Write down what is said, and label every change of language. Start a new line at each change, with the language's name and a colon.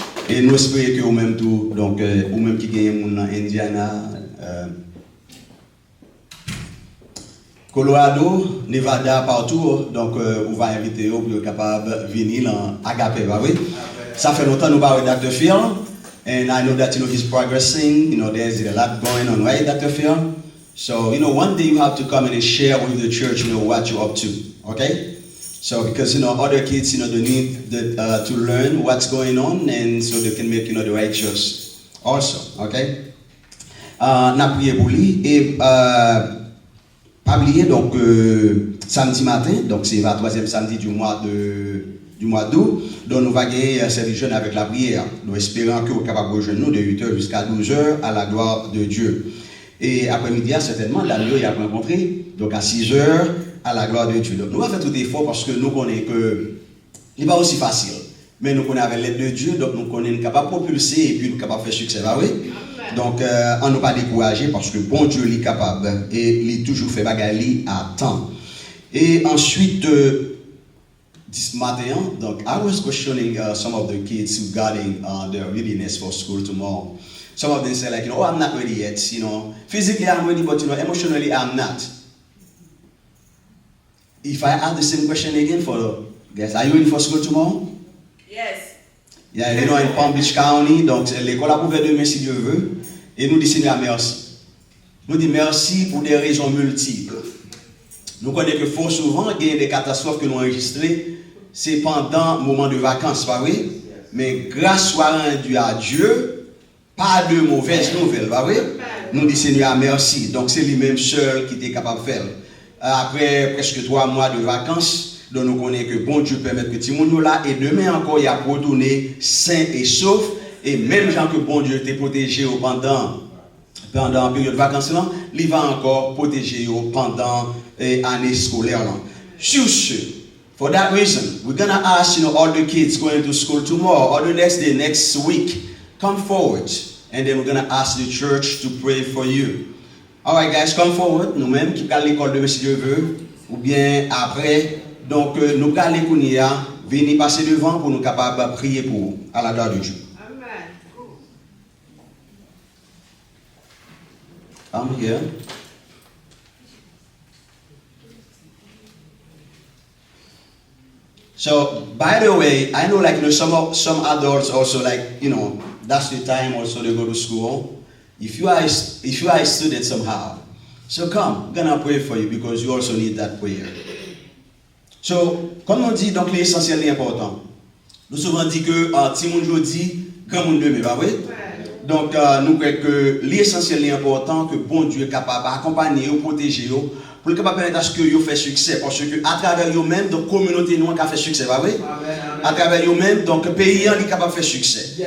French: Et nous espérons que vous-même tout, donc vous-même qui gagnez mon Indiana, Colorado, Nevada, partout, donc on va inviter vous pour être capable de venir dans Agape, bah oui. Ça fait longtemps que nous parlons avec Dr. Phil.
English: And I know that, he's progressing, there's a lot going on, right, Dr. Phil? So, one day you have to come in and share with the church, what you're up to, okay? So, because, other kids, they need to learn what's going on, and so they can make, the right choice also, okay?
French: N'a prié pour lui, et pas oublier, donc, samedi matin, donc c'est le 23e samedi du mois d'août, donc nous va gagner service jeune avec la prière. Nous espérons que vous êtes capable de rejoindre nous de 8h jusqu'à 12h à la gloire de Dieu. Et après-midi, certainement, Daniel il a rencontré, donc à 6h à la gloire de Dieu. Donc nous allons faire tout effort parce que nous connaissons que ce n'est pas aussi facile. Mais nous connaissons avec l'aide de Dieu, donc nous connaissons capable de propulser et puis nous sommes capables de faire succès. Bah oui? Donc on ne pas décourager parce que bon Dieu est capable et il a toujours fait bagaille à temps. Et ensuite,
English: this
French: matin, donc,
English: I was questioning some of the kids regarding their readiness for school tomorrow. Some of them say like, oh, I'm not ready yet, Physically I'm ready, but, emotionally I'm not. If I ask the same question again for guys, are you ready for school tomorrow? Yes. Yeah, in Palm Beach County,
French: donc, l'école a ouvert demain si Dieu veut, et nous disons Seigneur merci. Nous disons merci pour des raisons multiples. Nous connaissons que fort souvent, il y a des catastrophes que nous enregistrons. C'est pendant le moment de vacances, pas vrai? Mais grâce soit rendue à Dieu, pas de mauvaises nouvelles, pas vrai? Nous disons Seigneur merci. Donc c'est lui-même seul qui était capable de faire. Après presque 3 mois de vacances, donc nous connaissons que bon Dieu permet que tout le monde là, et demain encore il a retourné sain et sauf, et même gens que bon Dieu t'ait protégé pendant la période de vacances là, il va encore protéger pendant l'année scolaire là. Sur ce,
English: for that reason, we're gonna ask all the kids going to school tomorrow or the next day, next week, come forward, and then we're gonna ask the church to pray for you. All right, guys, come forward.
French: Nous-mêmes qui allons à l'école de si Dieu veut, ou bien après. Donc, nous allons venir passer devant pour nous capables de prier pour vous, à la gloire de Dieu.
English: I'm here. So, by the way, I know like some adults also like, that's the time also they go to school. If you are a student somehow, so come, I'm gonna pray for you because you also need that prayer.
French: So, comme on dit, donc l'essentiel est important. Nous souvent dit que petit monde aujourd'hui, grand monde demain, pas vrai? Donc, nous croyons que l'essentiel est important, que bon Dieu est capable d'accompagner, de protéger, pour le capable permettre à ce que vous fassiez succès. Parce que à travers vous-même, donc communauté nous a fait succès, pas vrai? À travers vous-même, donc pays est capable de faire succès.